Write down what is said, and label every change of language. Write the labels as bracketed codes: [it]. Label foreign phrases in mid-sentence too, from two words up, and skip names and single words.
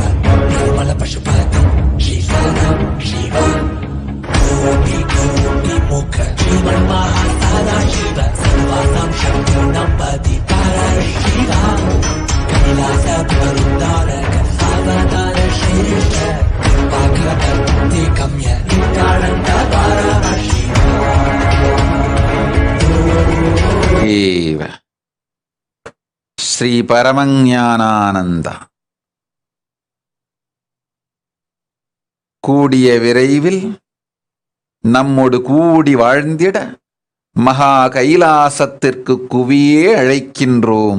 [sa] निर्मल पशुपति श्री सदा शिवा कोटि कोटि मुख जीवन महासदा शिव सर्वासां शक्तीनां पति पर शिवा कैलास पुनरुद्धारक अवतार श्रेष्ठ कृपाकरते गम्य नित्यानन्द परमशिवा. ஏவ. [ta] ஸ்ரீ பரமஞானானந்தா. கூடிய விரைவில் நம்மோடு கூடி வாழ்ந்திட மகா கைலாசத்திற்கு குவியே அழைக்கின்றோம்.